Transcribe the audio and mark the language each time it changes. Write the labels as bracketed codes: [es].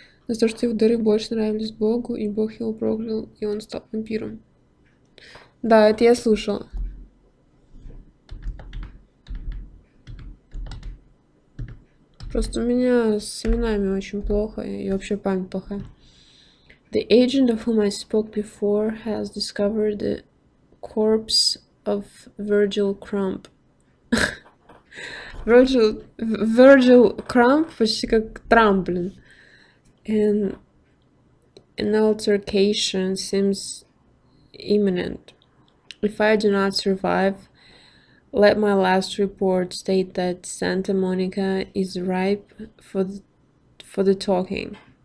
[ru] За то, что его дары больше нравились Богу, и Бог его проклял, и он стал вампиром. Да, это я слышала. Просто у меня с именами очень плохо, и вообще память плохая. [en] The agent of whom I spoke before has discovered the corpse of Virgil Crump. [ru] Virgil Crump, почти как Трамп, блин. [en] And an altercation seems imminent. If I do not survive, let my last report state that Santa Monica is ripe for the talking.